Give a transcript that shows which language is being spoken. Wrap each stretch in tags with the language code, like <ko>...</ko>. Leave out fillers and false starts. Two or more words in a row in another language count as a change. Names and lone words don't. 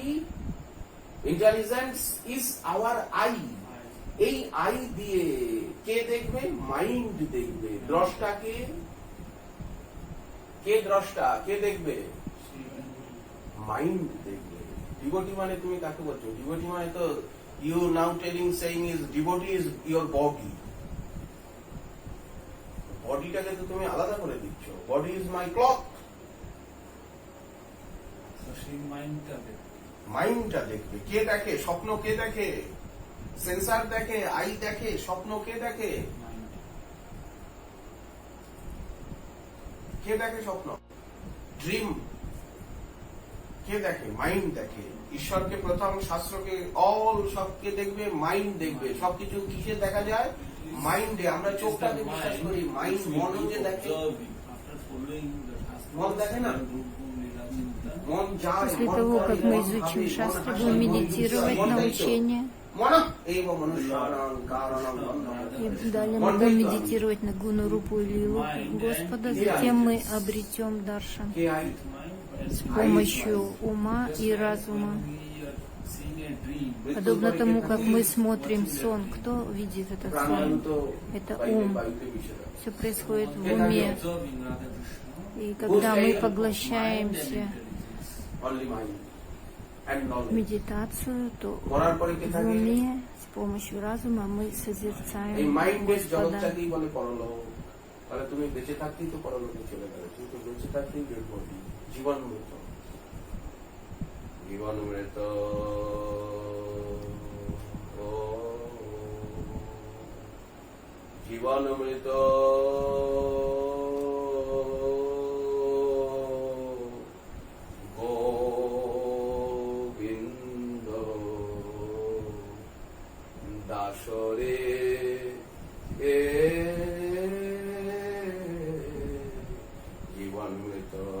<en>intelligence is our eye.</en> <bn>এই আই দিয়ে কে দেখবে? মাইন্ড দেখবে। দ্রষ্টাকে কে? দ্রষ্টা কে দেখবে? মাইন্ড দেখবে। ডিভোটি মানে তুমি কাকে বলছো? ডিভোটি মানে তো</bn> <en>you now telling saying is devotee is your body.</en> <bn>বডিটাকে তো তুমি আলাদা করে দিচ্ছ।</bn> <en>body is my cloth.</en> <bn>মাইন্ডটা দেখবে। কে দেখে? স্বপ্ন কে দেখে? সেন্সার দেখে, আই দেখে। স্বপ্ন কে দেখে? কে দেখে স্বপ্ন? ড্রিম কে দেখে? মাইন্ড দেখে। ঈশ্বরকে প্রথম, শাস্ত্রকে, অল সবকে দেখবে, মাইন্ড দেখবে। সবকিছু কিসে দেখা যায়? মাইন্ডে। আমরা চোখটাকে বিশ্বাস করি, মাইন্ড, মন যে দেখে। মন দেখে না?</bn> <ru>После того, как мы изучим шастры, будем медитировать на учение. И далее мы будем медитировать на Гуну, Рупу и Лилу Господа. Затем мы обретем даршан с помощью ума и разума. Подобно тому, как мы смотрим сон, кто видит этот сон? Это ум. Все происходит в уме. И когда мы поглощаемся в медитацию, то в уме с помощью разума мы созерцаем Господа.</ru> <bn>তাহলে তুমি বেঁচে থাকতেই তো পরলোকে চলে গেলে, তুমি তো বেঁচে থাকতেই বের করবি। জীবনমৃত, জীবনমৃত, জীবনমৃত, গোবিন্দ দাসরে জীবনমৃত।</bn>